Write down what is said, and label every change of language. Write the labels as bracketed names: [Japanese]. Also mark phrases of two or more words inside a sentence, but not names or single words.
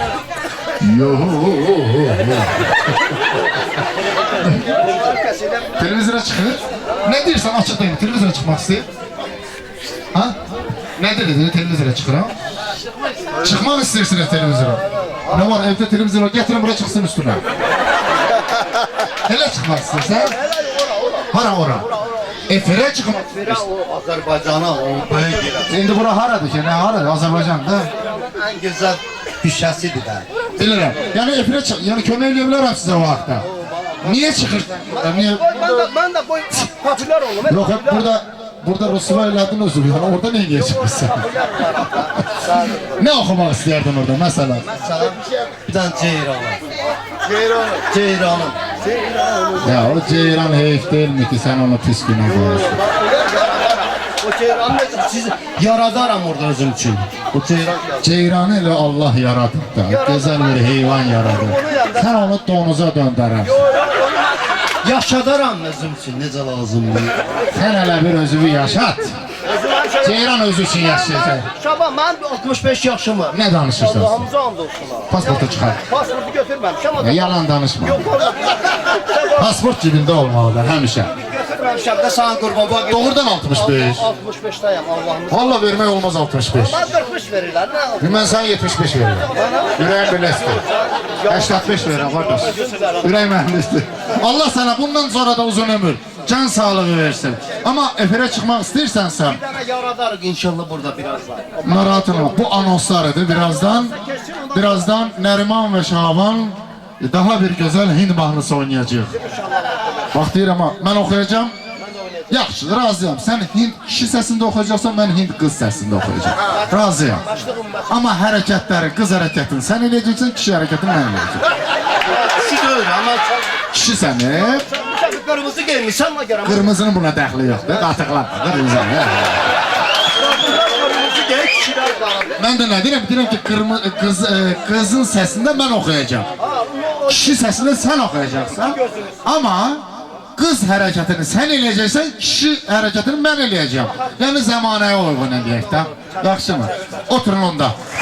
[Azerbaijani] Televizyona çıkır. [Turkish] Ne diyorsan açıklayayım, televizyona çıkmak istiyor. Ha? Ne dedi? Televizyona çıkır ha? Çıkmak istiyorsunuz televizyona. Ne var evde televizyon var, getirin buraya çıksın üstüne. Hele çıkmak istiyorsan. [Azerbaijani] Hara ora. Efirə çıxmaq. Bira o Azərbaycana, o böyük yer. İndi bura haradır ki? Nə haradır? Azərbaycanda. Ən gözəl hüşəsidir də. Bilirəm. Yəni efirə çıx, yəni kömək edə bilərəm sizə o vaxtda. Niyə çıxırsan? Niyə? [Turkish] Ben de bu popüler oldum. [Azerbaijani] Yox, burada Rusva elədin özü. Yəni orada niyə çıxırsan? Nə oxumaq istəyərdin orada məsələn? [Turkish] Mesela bir tane Ceyran var. Ceyran'ın. Ya o Ceyran heyif değil mi ki sen onu pis günə qoyursun? O Ceyran'ı siz yaradaram orada özüm için. O Ceyran. [Azerbaijani] Ceyranı elə Allah yaradıb da, gözəl bir heyvan yaradıb. Sən onu donuza döndərərsən. Yaşadaram özüm için necə lazımdır. Sən hələ bir özünü yaşat. Ceyran özü için yaşayacaq. [Turkish] Şaban ben 65 yaşım var. [Azerbaijani] Nə danışırsan? Allah'ımıza and olsun. Pasportu çıxar. [Turkish] Pasportu götürmemişim ama. [Azerbaijani] Yalan danışma. [Turkish] Yok oğlum. [Azerbaijani] Pasport cibində olmalıdır həmişə. [Turkish] Götürmemişim de sana kurban bak. [Azerbaijani] Doğrudan 65. [Turkish] 65'teyim Allah'ımıza. [Azerbaijani] Valla vermək olmaz 65. [Turkish] Ben 45 verirler ne oldu? [Azerbaijani] Mən sana 75 verirəm. Ürəyim birləşdir. 85 verirəm qardaş. Ürək mühəndisdir. [Turkish] Allah sana bundan sonra da uzun ömür, can sağlığı versin. [Azerbaijani] Ama efirə çıxmaq istəyirsənsə, [Turkish] Bir tane yaradarız inşallah burada birazdan. [Azerbaijani] narahat olma. Bu anonslarıdır. Birazdan Nəriman ve Şaban daha bir güzel Hind mahnısı oynayacaq. Bax deyirəm ha, mən oxuyacağım. Yaxşı, razıyam. Sən Hind kişi səsində oxuyacaqsan, mən Hind qız səsində oxuyacağım. Razıyam. Ama hərəkətləri, qız hərəkətini sən eləyəcəksən, kişi hərəkətini mən eləyəcəm. [Turkish] Şu değil ama [Azerbaijani] Kişi səni, [Turkish] sen kırmızı giymişsin ama göre. [Azerbaijani] qırmızının buna dəxli yoxdur. Qatıqlar, qırmızı. [Turkish] Kırmızı giy kişiler kaldı. [Azerbaijani] Mən də nə deyirəm? Deyirəm ki, qızın səsində mən oxuyacağım. Kişi səsində sən oxuyacaqsan. Amma qız hərəkətini sən eləyəcəksən, kişi hərəkətini mən eləyəcəm. Yəni zəmanəyə uyğun eləyək də. Yaxşımı? Oturun onda.